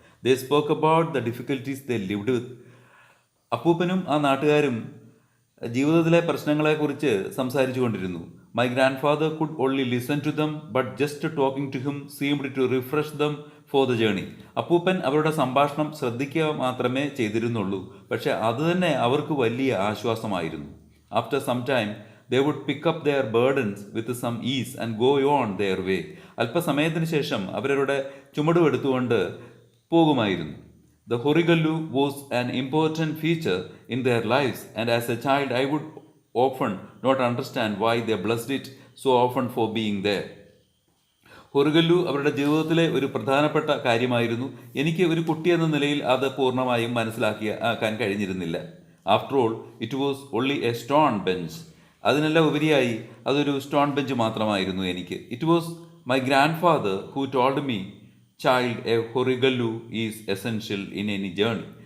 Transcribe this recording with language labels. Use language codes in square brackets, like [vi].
[en] They spoke about the difficulties they lived with. [ml] അപ്പൂപ്പനും ആ നാട്ടുകാരും ജീവിതത്തിലെ പ്രശ്നങ്ങളെക്കുറിച്ച് സംസാരിച്ചു കൊണ്ടിരുന്നു. [en] My grandfather could only listen to them but just talking to him seemed to refresh them for the journey. [ml] അപ്പൂപ്പൻ അവരുടെ സംഭാഷണം ശ്രദ്ധിക്കുക മാത്രമേ ചെയ്തിരുന്നുള്ളൂ, പക്ഷേ അതുതന്നെ അവർക്ക് വലിയ ആശ്വാസമായിരുന്നു. [en] After some time they would pick up their burdens with some ease and go on their way. [ml] അല്പസമയത്തിന് ശേഷം അവരവരുടെ ചുമടുമെടുത്തുകൊണ്ട് പോകുമായിരുന്നു. [en] The Horigallu was an important feature in their lives, and as a child I would often not understand why they blessed it so often for being there. [ml] Horigallu അവരുടെ ജീവിതത്തിലെ ഒരു പ്രധാനപ്പെട്ട കാര്യമായിരുന്നു. എനിക്ക് ഒരു കുട്ടിയെന്ന നിലയിൽ അത് പൂർണ്ണമായും മനസ്സിലാക്കാൻ കഴിഞ്ഞിരുന്നില്ല. [en] After all it was only a stone bench. [ml] അതിനെല്ലാം ഉപരിയായി അതൊരു സ്റ്റോൺ ബെഞ്ച് മാത്രമായിരുന്നു എനിക്ക്. [en] It was my grandfather who told me, child, a ഹൊറിഗല്ലു is essential in any journey.